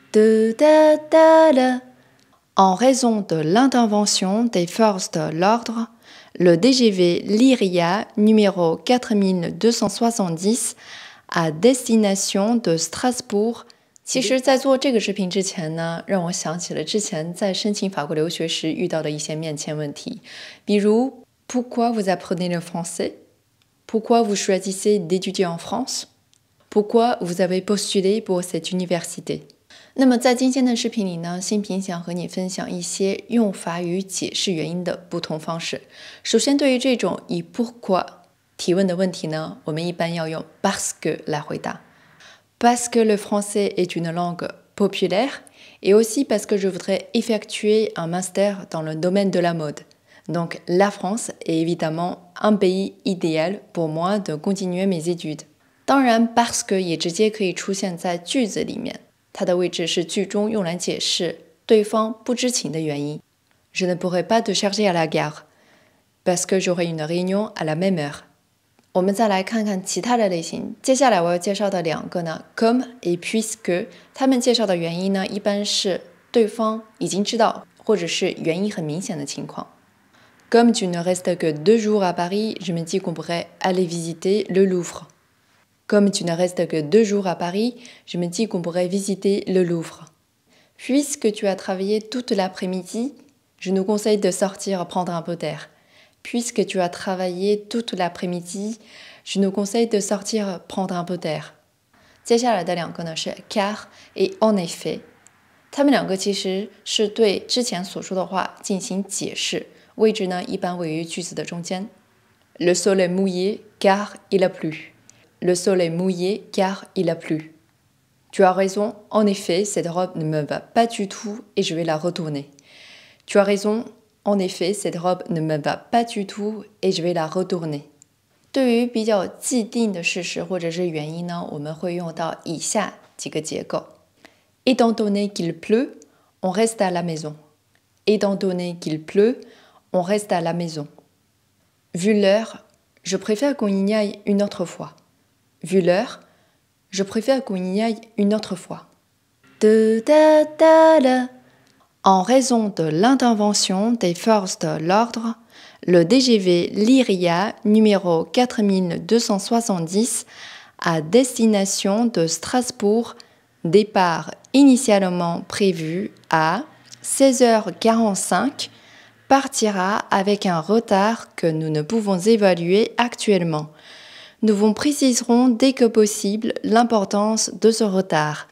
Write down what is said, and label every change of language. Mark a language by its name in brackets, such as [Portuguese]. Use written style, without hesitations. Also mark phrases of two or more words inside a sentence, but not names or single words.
[French] En raison de l'intervention des forces de l'ordre, le DGV Lyria numéro 4270 à destination de Strasbourg。 [Chinese] 其实，在做这个视频之前呢，让我想起了之前在申请法国留学时遇到的一些面签问题，比如 [French] Pourquoi vous apprenez le français? Pourquoi vous choisissez d'étudier en France? Pourquoi vous avez postulé pour cette université? [Chinese] 那么在今天的视频里呢，新平想和你分享一些用法语解释原因的不同方式。首先，对于这种以 [French] pourquoi [Chinese] 提问的问题呢，我们一般要用 [French] parce que [Chinese] 来回答。 [French] Parce que le français est une langue populaire et aussi parce que je voudrais effectuer un master dans le domaine de la mode. Donc la France est évidemment un pays idéal pour moi de continuer mes études. [Chinese] 当然 [French] parce que [Chinese] 也直接可以出现在句子里面。它的位置是句中用来解释对方不知情的原因。 [French] Je ne pourrais pas te charger à la gare parce que j'aurai une réunion à la même heure。 [Chinese] 我们再来看看其他的类型。接下来我要介绍的两个呢 ， [French] comme et puisque， [Chinese] 他们介绍的原因呢，一般是对方已经知道，或者是原因很明显的情况。 [French] Comme tu ne restes que 2 jours à Paris, je me dis qu'on pourrait aller visiter le Louvre。Comme tu ne restes que 2 jours à Paris, je me dis qu'on pourrait visiter le Louvre. Puisque tu as travaillé toute l'après-midi, je nous conseille de sortir prendre un peu d'air. Puisque tu as travaillé toute l'après-midi, je nous conseille de sortir prendre un peu d'air. [Chinese] 接下来的两个呢是 [French] car et en effet， [Chinese] 它们两个其实是对之前所说的话进行解释，位置呢一般位于句子的中间。 [French] Le sol est mouillé car il a plu.Le sol est mouillé car il a plu. Tu as raison, en effet, cette robe ne me va pas du tout et je vais la retourner. Tu as raison, en effet, cette robe ne me va pas du tout et je vais la retourner. [Chinese] 对于比较既定的事实或者是原因呢，我们会用到以下几个结构。 [French] Étant donné qu'il pleut, on reste à la maison. Étant donné qu'il pleut, on reste à la maison. Vu l'heure, je préfère qu'on y aille une autre fois.Vu l'heure, je préfère qu'on y aille une autre fois. En raison de l'intervention des forces de l'ordre, le DGV Lyria numéro 4270 à destination de Strasbourg, départ initialement prévu à 16h45, partira avec un retard que nous ne pouvons évaluer actuellement.Nous vous préciserons dès que possible l'importance de ce retard.